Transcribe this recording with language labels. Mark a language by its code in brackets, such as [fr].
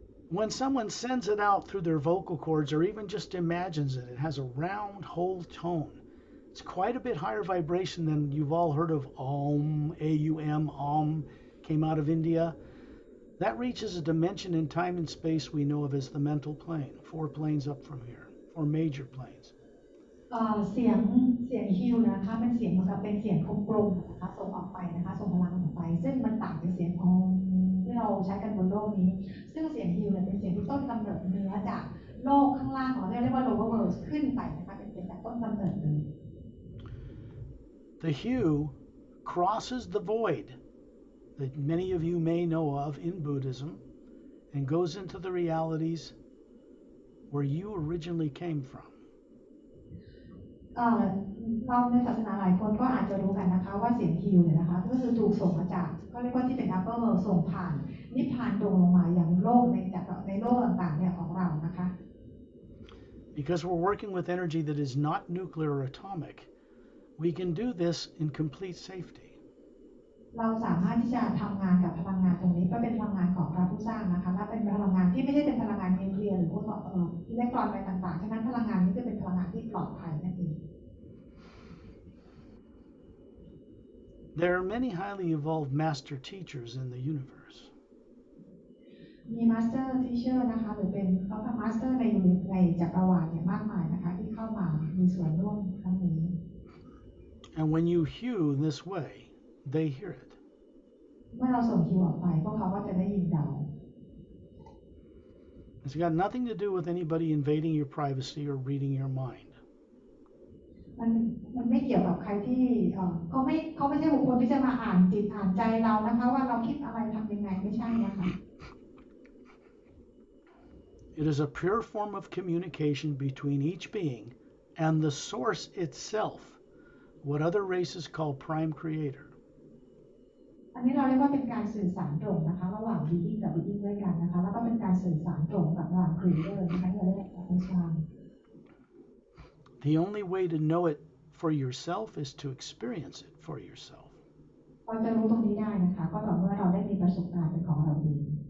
[en] When someone sends it out through their vocal cords or even just imagines it, it has a round, whole tone. It's quite a bit higher vibration than you've all heard of Om, A-U-M, Om, came out of India. That reaches a dimension in time and space we know of as the mental plane, 4 planes up from here, 4 major planes. [th] เสียงฮิวนะคะเป็นเสียงเหมือนกับเป็นเสียงกลมๆนะคะส่งออกไปนะคะส่งพลังออกไปซึ่งมันต่างจากเสียงของที่เราใช้กันบนโลกนี้ซึ่งเสียงฮิวเนี่ยเป็นเสียงที่ต้นกำเนิดเนื้อจากโลกข้างล่างของเรียกว่า lower world ขึ้นไปนะคะเป็นเสียงจากต้นกำเนิดเลย [en] The hue crosses the void that many of you may know of in Buddhism and goes into the realities where you originally came from. [th] เราในศาสนาหลายคนก็อาจจะรู้กันนะคะว่าเสียงฮิวเนี่ยนะคะก็คือถูกส่งมาจากก็เรียกว่าที่เป็น upper world ส่งผ่านนิพพานตรงลงมาอย่างโลกในโลกต่างๆเนี่ยของเรานะคะ [en] Because we're working with energy that is not nuclear or atomic, we can do this in complete safety. [th] เราสามารถที่จะทำงานกับพลังงานตรงนี้ก็เป็นพลังงานของพระผู้สร้างนะคะและเป็นพลังงานที่ไม่ใช่เป็นพลังงานนิวเคลียร์หรือพวกอิเล็กตรอนอะไรต่างๆฉะนั้นพลังงานนี้จะเป็นพลังงานที่ปลอดภัยนั่นเอง [en] There are many highly evolved master teachers in the universe. [th] มี Master Teacher นะคะหรือเป็นเขาเป็น Master ในจักรวาลเนี่ยมากมายนะคะที่เข้ามามีส่วนร่วมครั้งนี้ [en] And when you hew this way, they hear it. [th] เมื่อเราส่งคิวออกไปพวกเขาก็จะได้ยินเรา [en] It's got nothing to do with anybody invading your privacy or reading your mind. [th] มันไม่เกี่ยวกับใครที่เขาไม่ใช่บุคคลที่จะมาอ่านจิตอ่านใจเรานะคะว่าเราคิดอะไรทำยังไงไม่ใช่นะคะ [en] It is a pure form of communication between each being and the source itself, what other races call prime creator. [th] อันนี้เราเรียกว่าเป็นการสื่อสารตรงนะคะระหว่าง being กับ being ด้วยกันนะคะแล้วก็เป็นการสื่อสารตรงกับระหว่าง creator นะคะเราเรียกว่าเป็นการ [en] The only way to know it for yourself is to experience it for yourself. [th] เราจะรู้ตรงนี้ได้นะคะก็ต่อเมื่อเราได้มีประสบการณ์เป็นของเราเอง